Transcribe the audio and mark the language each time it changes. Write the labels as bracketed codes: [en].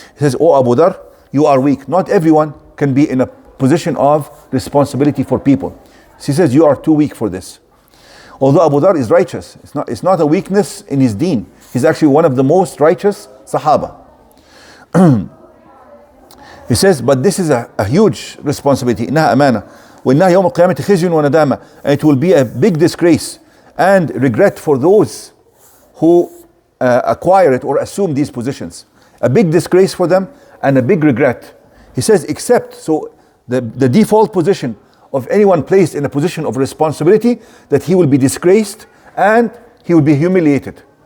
[en] He says, oh Abu Dhar, you are weak. Not everyone can be in a position of responsibility for people. He says, you are too weak for this. Although Abu Dhar is righteous, it's not a weakness in his deen. He's actually one of the most righteous Sahaba. He says, but this is a huge responsibility. [ar] إنها أمانة وإنها يوم القيامة خزي وندامة. [en] And it will be a big disgrace and regret for those who acquire it or assume these positions. A big disgrace for them and a big regret. He says, except, so the default position of anyone placed in a position of responsibility, that he will be disgraced and he will be humiliated.